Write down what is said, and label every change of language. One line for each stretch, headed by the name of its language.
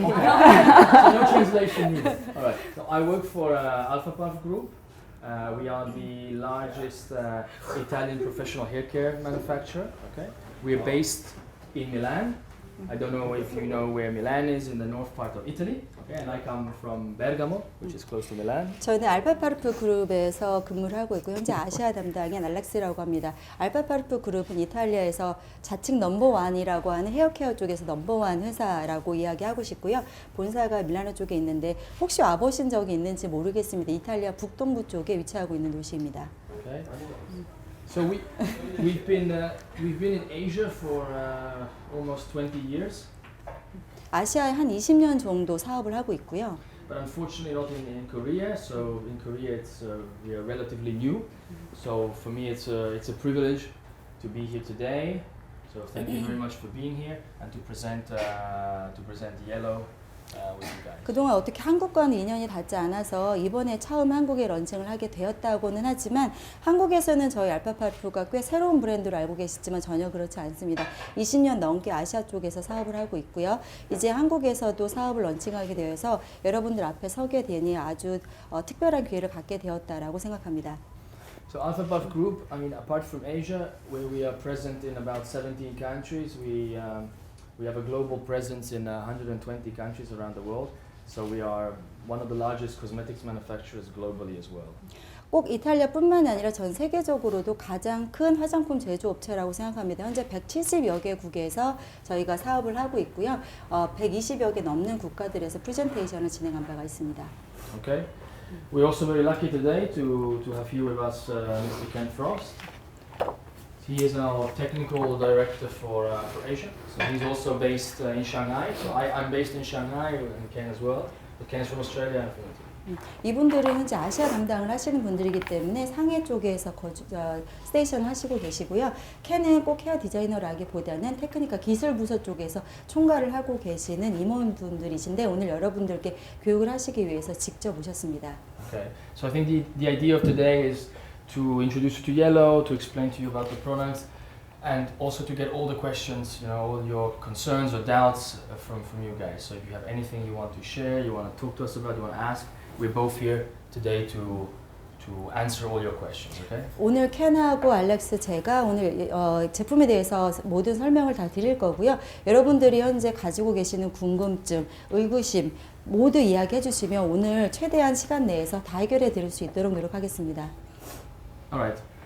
English: No translation needed. All right. So I work for Alfaparf Group. We are the largest Italian professional hair care manufacturer. Okay. We are based in Milan. I don't know if you know where Milan is, in the north part of Italy. Okay, and I come from Bergamo, which is close to Milan.
Korean: 저는 알파파르프 그룹에서 근무를 하고 있고 현재 아시아 담당인 알렉스라고 합니다. 알파파르프 그룹은 이탈리아에서 자칭 넘버원이라고 하는 헤어케어 쪽에서 넘버원 회사라고 이야기하고 싶고요. 본사가 밀라노 쪽에 있는데 혹시 와보신 적이 있는지 모르겠습니다. 이탈리아 북동부 쪽에 위치하고 있는 도시입니다.
English: Okay. So we've been in Asia for almost 20 years.
Korean: 아시아에 한 20년 정도 사업을 하고 있고요.
English: But unfortunately not in Korea. So in Korea we are relatively new. So for me it's a privilege to be here today. So thank you very much for being here and to present Yellow with you guys.
Korean: 그동안 어떻게 한국과는 인연이 닿지 않아서 이번에 처음 한국에 런칭을 하게 되었다고는 하지만 한국에서는 저희 알파파르프가 꽤 새로운 브랜드로 알고 계시지만 전혀 그렇지 않습니다. 20년 넘게 아시아 쪽에서 사업을 하고 있고요. 이제 한국에서도 사업을 런칭하게 되어서 여러분들 앞에 서게 되니 아주 특별한 기회를 갖게 되었다라고 생각합니다.
English: So Alfaparf Group, I mean, apart from Asia, where we are present in about 17 countries, we have a global presence in 120 countries around the world. So we are one of the largest cosmetics manufacturers globally as well.
Korean: 꼭 이탈리아뿐만 아니라 전 세계적으로도 가장 큰 화장품 제조업체라고 생각합니다. 현재 170여 개국에서 저희가 사업을 하고 있고요. 120여 개 넘는 국가들에서 프레젠테이션을 진행한 바가 있습니다.
English: Okay. We're also very lucky today to have here with us Mr. Kenneth Forst. He is our technical director for Asia. So he's also based in Shanghai. So I'm based in Shanghai and Ken as well. But Ken is from Australia and from Italy.
Korean: 이분들은 현재 아시아 담당을 하시는 분들이기 때문에 상해 쪽에서 스테이션 하시고 계시고요. 켄은 꼭 헤어 디자이너라기보다는 테크니컬 기술 부서 쪽에서 총괄을 하고 계시는 임원분들이신데 오늘 여러분들께 교육을 하시기 위해서 직접 오셨습니다.
English: Okay. So I think the idea of today is to introduce you to Yellow, to explain to you about the products, and also to get all the questions, all your concerns or doubts from you guys. So if you have anything you want to share, you want to talk to us about, you want to ask, we're both here today to answer all your questions. Okay?
Korean: 오늘 켄하고 알렉스 제가 오늘 제품에 대해서 모든 설명을 다 드릴 거고요. 여러분들이 현재 가지고 계시는 궁금증, 의구심 모두 이야기해 주시면 오늘 최대한 시간 내에서 다 해결해 드릴 수 있도록 노력하겠습니다.
English: All right.